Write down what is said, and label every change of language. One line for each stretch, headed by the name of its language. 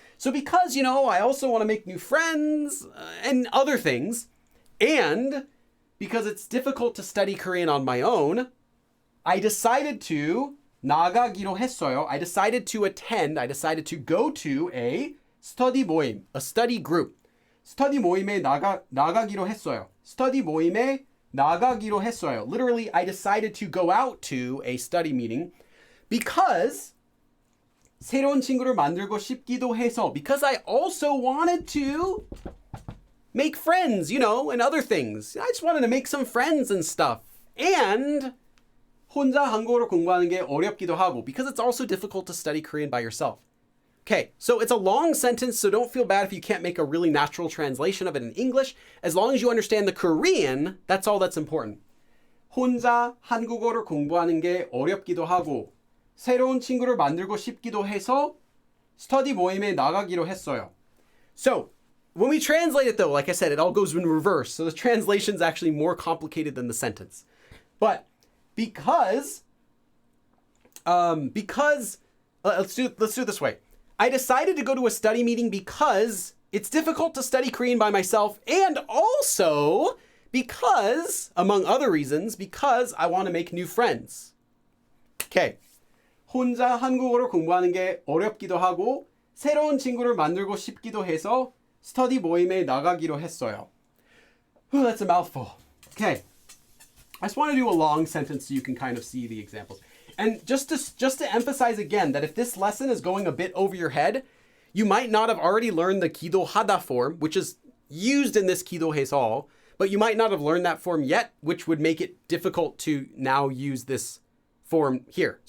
English: So because, you know, I also want to make new friends and other things, and because it's difficult to study Korean on my own, I decided to
Korean: 나가기로 했어요.
English: I decided to go to a study 모임, a study group.
Korean: study 모임에 나가기로 했어요. study 모임에 나가기로 했어요.
English: Literally, I decided to go out to a study meeting because
Korean: 새로운 친구를 만들고 싶기도 해서.
English: Because I also wanted to make friends, you know, and other things. I just wanted to make some friends and stuff. And
Korean: 혼자 한국어를 공부하는 게 어렵기도 하고,
English: because it's also difficult to study Korean by yourself. Okay, so it's a long sentence, so don't feel bad if you can't make a really natural translation of it in English. As long as you understand the Korean, that's all that's important.
Korean: 혼자 한국어를 공부하는 게 어렵기도 하고, 새로운 친구를 만들고 싶기도 해서 스터디 모임에 나가기로 했어요.
English: So, when we translate it though, like I said, it all goes in reverse. So the translation is actually more complicated than the sentence. But because let's do it this way. I decided to go to a study meeting because it's difficult to study Korean by myself, and also Because, among other reasons, because I want to make new friends. Okay.
Korean: 혼자 한국어를 공부하는 게 어렵기도 하고 새로운 친구를 만들고 싶기도 해서 스터디 모임에 나가기로 했어요.
English: Ooh, that's a mouthful. Okay. I just want to do a long sentence so you can kind of see the examples. And just to emphasize again that if this lesson is going a bit over your head, you might not have already learned the 기도하다 form, which is used in this 기도해서, but you might not have learned that form yet, which would make it difficult to now use this form here.